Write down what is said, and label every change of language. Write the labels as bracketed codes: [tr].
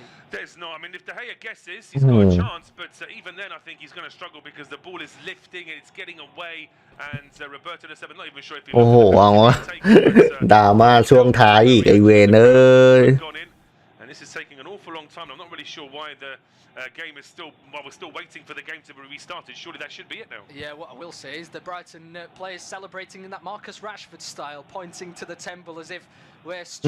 [en] There's no, I mean, if De Gea guesses, he's got a chance, but even then, I think he's going to struggle because the ball is lifting and it's getting away. And Roberto De Seven, not even sure if he. [th] โอ้โหเอาวะดราม่าช่วงท้ายอีกไอเวนเอ้ย [en] And this is taking an awful long time. I'm not really sure why the game is still. Well, we're still waiting for the game to be restarted. Surely that should be it now. Yeah, what I will say is the Brighton players celebrating in that Marcus Rashford style, pointing to the temple as if we're strong.